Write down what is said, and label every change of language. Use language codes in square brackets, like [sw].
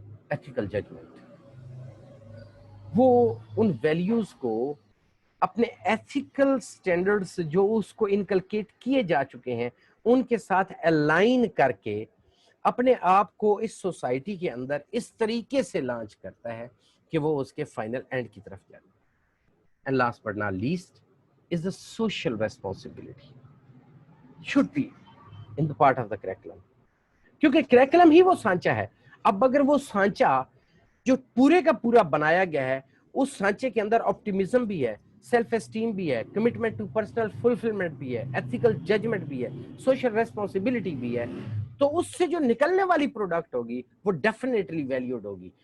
[ur] Ethical judgment, وہ ان values کو اپنے ایتھیکل سٹینڈرڈز جو اس کو انکلکیٹ کیے جا چکے ہیں ان کے ساتھ الائن کر کے اپنے آپ کو اس سوسائٹی کے اندر اس طریقے سے لانچ کرتا ہے کہ وہ اس کے فائنل اینڈ کی طرف جاتا ہے. [en] And last but not least is the social responsibility should be in the part of the curriculum. [ur] کیونکہ کریکولم ہی وہ سانچہ ہے. اب اگر وہ سانچہ جو پورے کا پورا بنایا گیا ہے اس سانچے کے اندر آپٹیمزم بھی ہے, سیلف اسٹیم بھی ہے, کمٹمنٹ ٹو پرسنل فلفلمنٹ بھی ہے, ایتھیکل ججمنٹ بھی ہے, سوشل ریسپانسبلٹی بھی ہے, تو اس سے جو نکلنے والی پروڈکٹ ہوگی وہ ڈیفینیٹلی ویلیوڈ ہوگی.